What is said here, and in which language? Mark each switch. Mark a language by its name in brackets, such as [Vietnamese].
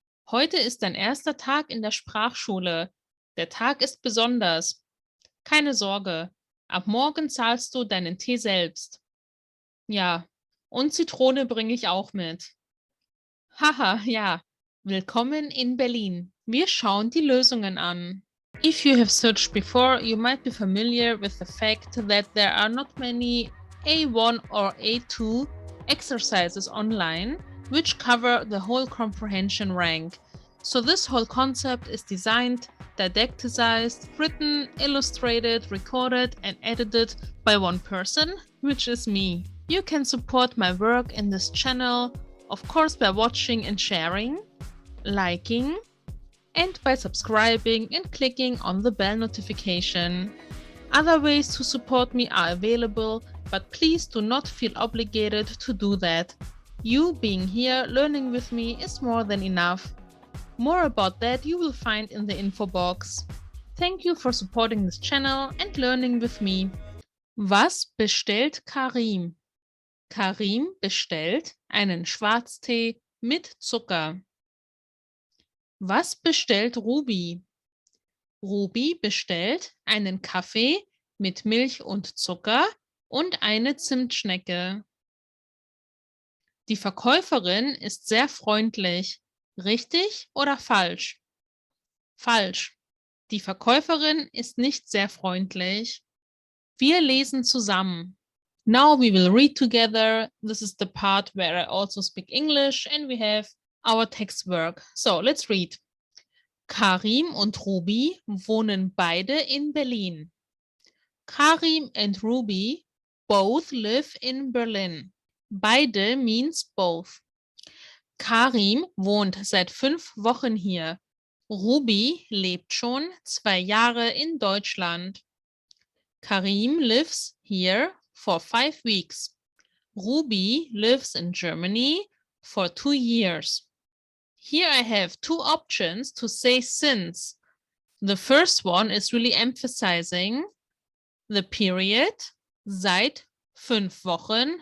[German] Heute ist dein erster Tag in der Sprachschule. Der Tag ist besonders. Keine Sorge. Ab morgen zahlst du deinen Tee selbst. Ja, und Zitrone bringe ich auch mit. Haha, ja. Willkommen in Berlin. Wir schauen die Lösungen an. [English] If you have searched before, you might be familiar with the fact that there are not many A1 or A2 exercises online which cover the whole comprehension rank. So this whole concept is designed didactized, written, illustrated, recorded, and edited by one person, which is me. You can support my work in this channel, of course, by watching and sharing, liking, and by subscribing and clicking on the bell notification. Other ways to support me are available, but please do not feel obligated to do that. You being here learning with me is more than enough. More about that you will find in the info box. Thank you for supporting this channel and learning with me. [German] Was bestellt Karim? Karim bestellt einen Schwarztee mit Zucker. Was bestellt Rubi? Rubi bestellt einen Kaffee mit Milch und Zucker und eine Zimtschnecke. Die Verkäuferin ist sehr freundlich. Richtig oder falsch? Falsch. Die Verkäuferin ist nicht sehr freundlich. Wir lesen zusammen. [English] Now we will read together. This is the part where I also speak English and we have our text work. So let's read. [German] Karim und Rubi wohnen beide in Berlin. [English] Karim and Rubi both live in Berlin. Beide means both. [German] Karim wohnt seit 5 Wochen hier. Rubi lebt schon 2 Jahre in Deutschland. [English] Karim lives here for 5 weeks. Rubi lives in Germany for 2 years. Here I have 2 options to say since. The first one is really emphasizing the period, [German] seit 5 Wochen.